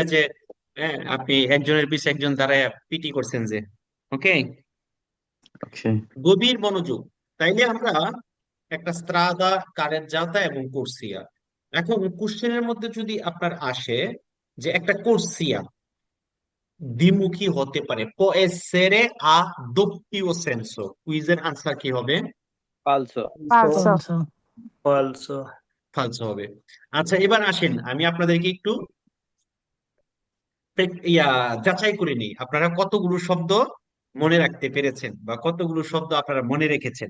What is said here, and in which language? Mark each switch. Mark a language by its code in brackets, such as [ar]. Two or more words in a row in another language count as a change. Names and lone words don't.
[bn] গিয়ে যে, হ্যাঁ, আপনি একজনের পিছে একজন দাঁড়ায় পিটি করছেন যে, ওকে। ওকে গভীর মনোযোগ। তাইলে আমরা একটা স্ত্রাদা, কারেজ্জাতা এবং কোর্সিয়া। এখন কোশ্চেনের মধ্যে যদি আপনার আসে যে একটা কোর্সিয়া দ্বিমুখী হতে পারে, [it] può essere a doppio senso, [bn] কুইজের আনসার কি হবে? [it] পালসো। Falso. ফলসো [bn] ফালসো হবে। আচ্ছা, এবার আসেন আমি আপনাদেরকে একটু যাচাই করে নিই আপনারা কতগুলো শব্দ মনে রাখতে পেরেছেন বা কতগুলো শব্দ আপনারা মনে রেখেছেন।